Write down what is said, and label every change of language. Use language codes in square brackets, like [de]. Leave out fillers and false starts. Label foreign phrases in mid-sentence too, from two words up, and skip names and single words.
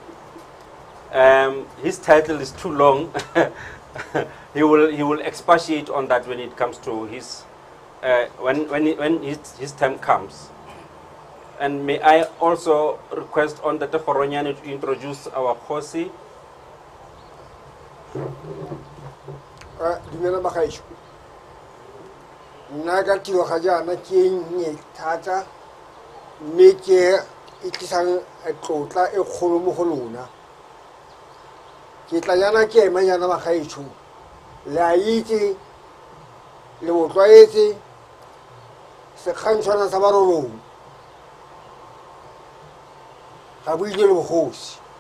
[en] His title is too long. he will expatiate on that when it comes to his when his time comes. And may I also request on the Khoronyane to introduce our Kgosi. [tn] Dumela bagaetsho. Nna ka tiro ga jaana ke nnye thata mme ke itisang tlotla e kgolo mo go lona. Ke tla yana ke ema yana bagaetsho le a itse le botlwaetse sekgantshwana sa Barolong ga bo ile le bogosi